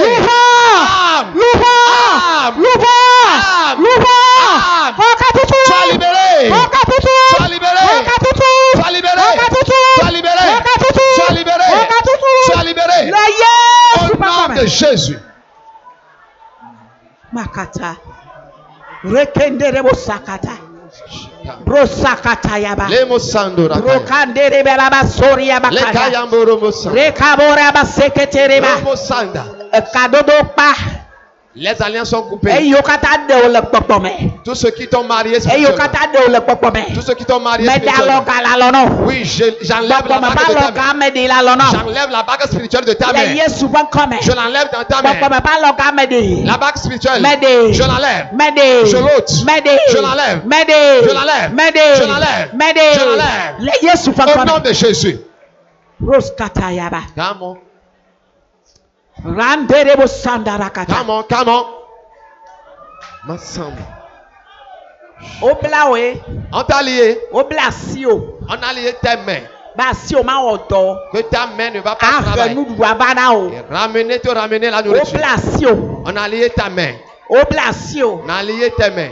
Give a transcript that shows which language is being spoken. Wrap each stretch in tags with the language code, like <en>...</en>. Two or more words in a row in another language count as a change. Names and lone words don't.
<fr>Âme, sois libérée. Sois libérée. Sois libérée. Sois libérée. Sois libérée. Sois libérée. Au nom de Jésus. Makata. Rekenderebo sakata. Brosakata yaba. Lemosando rakaya. Brokandere baba soria bakata. Lekayamboro mosa. Rekabora baseketereba. Lemosanda. Kadodo pa. Les alliances sont coupées. Tous ceux qui t'ont marié spirituellement. Tous ceux qui t'ont marié spirituellement. Oui, j'enlève la bague de ta main. J'enlève la bague spirituelle de ta main. Je l'enlève dans ta main. La bague spirituelle. Je l'enlève. Je l'ôte. Je l'enlève. Je l'enlève. Je l'enlève. Je l'enlève. Au nom de Jésus.</fr> <en>Come on. Come on, come on.</en> <fr>Massamba. On t'a lié. On a lié tes mains. Que ta main ne va pas travailler. Et ramener la nourriture. On a lié ta main. On a lié tes mains.</fr>